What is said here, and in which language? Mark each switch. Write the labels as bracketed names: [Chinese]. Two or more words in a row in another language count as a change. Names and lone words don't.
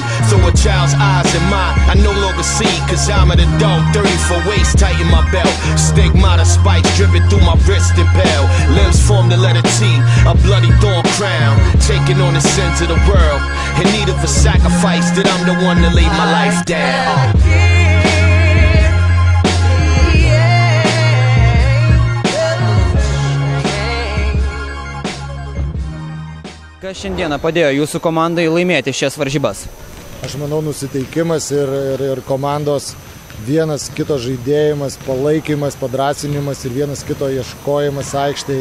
[English] Through a child's eyes in mine, I no longer see, cause I'm an adult. 34 waist, tighten my belt. Stigmata spikes driven through my wrist and bell. Limbs form the letter T, a bloody thorn crown. Taking on the sins of the world, in need of a sacrifice, that I'm the one to lay my life down. [Lithuanian] Kas šiandieną padėjo jūsų komandai laimėti šias varžybas? Aš manau, nusiteikimas ir komandos vienas kito žaidėjimas, palaikymas, padrasinimas ir vienas kito ieškojimas aikštėje.